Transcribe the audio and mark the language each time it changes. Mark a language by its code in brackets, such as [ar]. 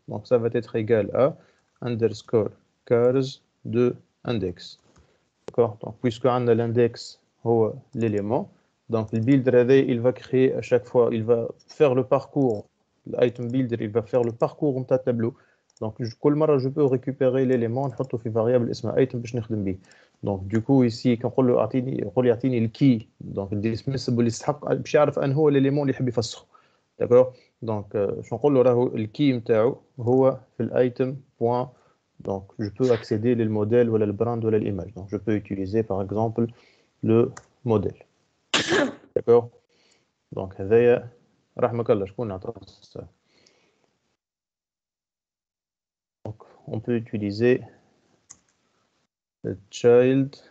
[fr] Donc ça va être égal à underscore cars de index. D'accord, donc puisque on a l'index هو l'élément, donc le builder il va créer à chaque fois, il va faire le parcours, l'item builder il va faire le parcours de ta tableau. [ar] Donc كل مرة [fr] je peux récupérer l'élément [ar] نحطه في variable اسمها item باش نخدم به. [fr] Donc du coup ici [ar] كنقول له يعطيني الكي donc dismissible يستحق باش يعرف ان هو l'élément اللي يحب يفسخه. D'accord, donc شو نقول له راهو الكي نتاعو هو في الايتم point. [fr] Donc, je peux accéder au modèle ou le brand ou l'image. Donc, je peux utiliser par exemple le modèle. D'accord? Donc, on peut utiliser le child.